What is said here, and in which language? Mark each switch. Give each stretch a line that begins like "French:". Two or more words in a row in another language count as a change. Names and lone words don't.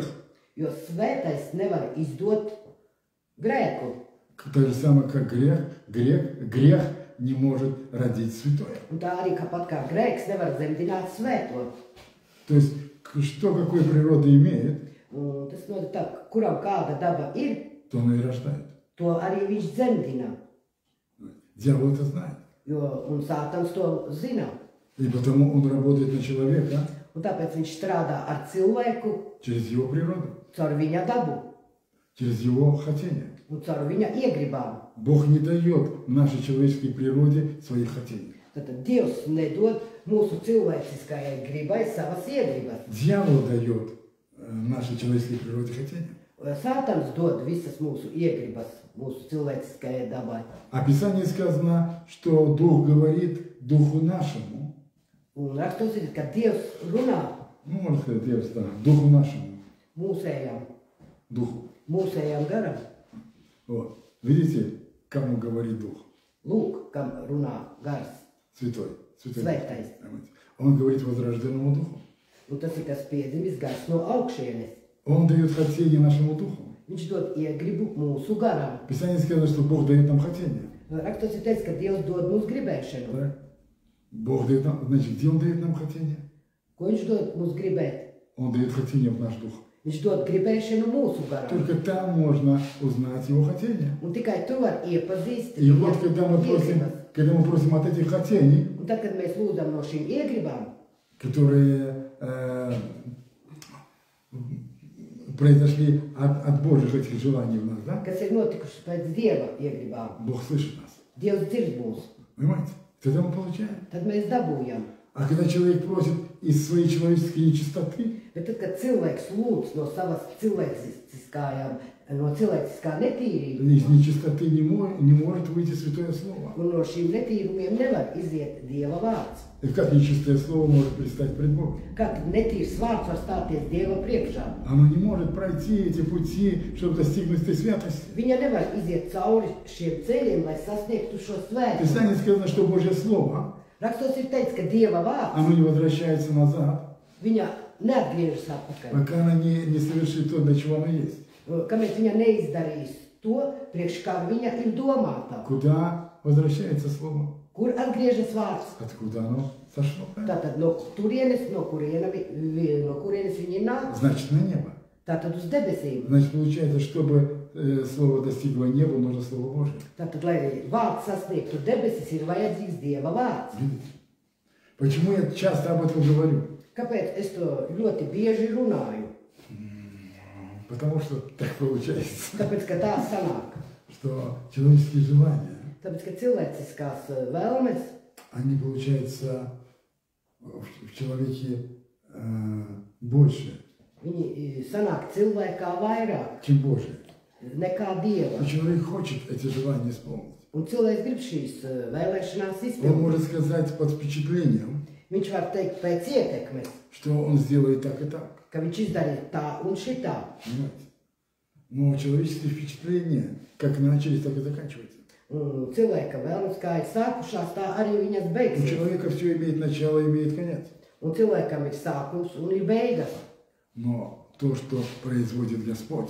Latvian: Jo svētais nevar izdot grēku.
Russian: Так же самое, как грех не может родить святое.
Latvian: Un tā arī kāpat kā grēks nevar dzemdināt svēto.
Russian: То есть, что какой природа имеет,
Latvian: Un tas notiek tā, kuram kāda daba ir,
Russian: то оно и рождает.
Latvian: to arī viņš dzemdina.
Russian: Дьявол это знает.
Latvian: Un Sātans to zina.
Russian: И потому он работает на человека
Latvian: Un tāpēc viņš strādā ar cilvēku
Russian: через его природу,
Latvian: caur viņa dabu
Russian: через его хотение.
Latvian: un caur viņa iegribām.
Russian: Бог не дает нашей человеческой природе своих хотений.
Latvian: Tad Dievs nedod mūsu cilvēciskajai gribai savas iegribas.
Russian: Дьявол дает нашей человеческой природе хотения.
Latvian: Sātans dod visas mūsu iegribas, mūsu cilvēciskajai dabai.
Russian: А в Писании сказано, что Дух говорит Духу нашему,
Latvian: Un rakstos ir, ka Dievs runā
Russian: ну, можно сказать, я встану, Духу нашему, Духу.
Latvian: mūsējām garam.
Russian: Вот. Видите, кому говорит Дух?
Latvian: Lūk, kam runā gars,
Russian: Святой.
Latvian: svētais.
Russian: Он говорит возрожденному Духу.
Latvian: Un tas ir kas piedzimis gars no augšienes.
Russian: Он дает хотение нашему Духу.
Latvian: Viņš dod iegribu mūsu garam.
Russian: В Писании сказано, что Бог дает нам хотение.
Latvian: Rakstos ir teicis, ka Dievs dod mums gribēšanu.
Russian: Так? Бог дает нам, значит, где Он дает нам хотение?
Latvian: Ko viņš dod mums gribēt?
Russian: Он дает хотение в наш дух.
Latvian: Viņš dod gribēšanu mūsu garam.
Russian: Только там можно узнать Его хотение.
Latvian: Un tikai tu vari iepazīt
Russian: И вот, когда мы
Latvian: iegribas.
Russian: просим от этих хотений,
Latvian: Un tad, kad mēs lūdzam no šīm iegribām,
Russian: которые произошли от Божьих этих желаний в нас, да?
Latvian: kas ir notikušas pēc Dieva iegribām,
Russian: Бог слышит нас.
Latvian: Dievs dzird mūs,
Russian: Понимаете? Тогда мы получаем.
Latvian: tad mēs dabūjam.
Russian: А когда человек просит из своей человеческой нечистоты,
Latvian: Bet tad, kad cilvēks lūdz no savas cilvēciskā netīrība,
Russian: из нечистоты не может выйти Святое Слово.
Latvian: un no šīm netīrumiem nevar iziet Dieva vārds.
Russian: И как нечистое Слово может предстать пред Богом?
Latvian: Kā tad netīrs vārds var stāties Dieva priekšā?
Russian: Оно не может пройти эти пути, чтобы достигнуть этой святости.
Latvian: Viņa nevar iziet cauri šiem ceļiem, lai sasniegtu šo
Russian: В
Latvian: svētību.
Russian: Писании сказано, что Божье Слово,
Latvian: Rakstos ir teikts, ka Dieva vārds,
Russian: оно не возвращается назад,
Latvian: viņa neatgriežas atpakaļ.
Russian: пока она не совершит то, для чего она есть.
Latvian: Kamēr viņa neizdarīs to, priekš kā viņa ir domāta.
Russian: Куда возвращается Слово?
Latvian: Kur atgriežas vārds?
Russian: Откуда оно сошло?
Latvian: Tātad no kurienes viņi nāk?
Russian: Значит, на небо.
Latvian: Tātad uz debesīm.
Russian: Значит, получается, чтобы Слово достигло неба, нужно Слово Божье.
Latvian: Tātad, lai vārds sasniegtu debesis, ir vajadzīgs Dieva vārds.
Russian: Видите? Почему я часто об этом говорю?
Latvian: Kāpēc es to ļoti bieži runāju?
Russian: Потому что так получается,
Latvian: Tāpēc, ka tā sanāk.
Russian: что человеческие желания,
Latvian: Tāpēc, ka cilvēciskās vēlmes,
Russian: они, получается, в человеке больше,
Latvian: viņi sanāk cilvēkā vairāk
Russian: чем Божие.
Latvian: nekā Dieva.
Russian: И человек хочет эти желания исполнить.
Latvian: Un cilvēks grib šīs vēlēšanās
Russian: Он
Latvian: izpildīt.
Russian: может сказать под впечатлением,
Latvian: Viņš var teikt pēc ietekmes,
Russian: что он сделает так и так.
Latvian: ka viņš izdarīja tā un šitā.
Russian: Понимаете? Но человеческие впечаtlения как начались, так и заканчиваются.
Latvian: Un cilvēka vēlmes, kā ir sākušās, tā arī viņas
Russian: У
Latvian: beigsies.
Russian: человека все имеет начало, имеет конец.
Latvian: Un cilvēkam ir sākums un ir beigas.
Russian: Но то, что производит Господь,